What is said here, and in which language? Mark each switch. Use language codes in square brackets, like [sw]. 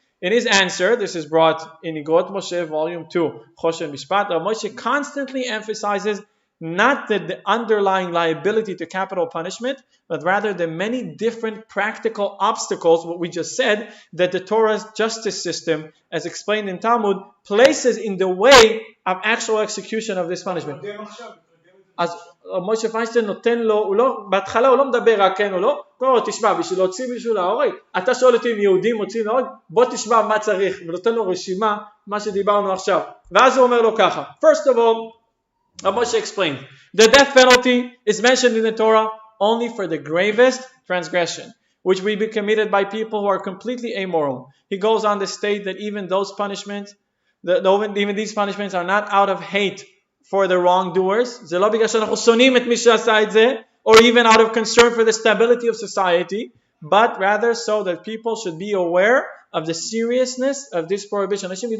[en] In his answer, this is brought in Igot Moshe, Volume 2, Choshen Mishpat, Moshe constantly emphasizes not the underlying liability to capital punishment, but rather the many different practical obstacles, what we just said, that the Torah's justice system, as explained in Talmud, places in the way of actual execution of this punishment. [he] אז משה פיינשטיין נותן לו, בהתחלה הוא לא מדבר רק כן או לא, קורא לו תשמע, בשביל להוציא מישהו להורג, אתה שואל אותי אם יהודים מוצאים להורג, בוא תשמע מה צריך, ונותן לו רשימה, מה שדיברנו עכשיו. ואז הוא אומר לו ככה, [en] first of all, Moshe explained, the death penalty is mentioned in the Torah only for the gravest transgression, which will be committed by people who are completely amoral. He goes on to state that even those punishments, even these punishments are not out of hate for the wrongdoers, or even out of concern for the stability of society, but rather so that people should be aware of the seriousness of this prohibition.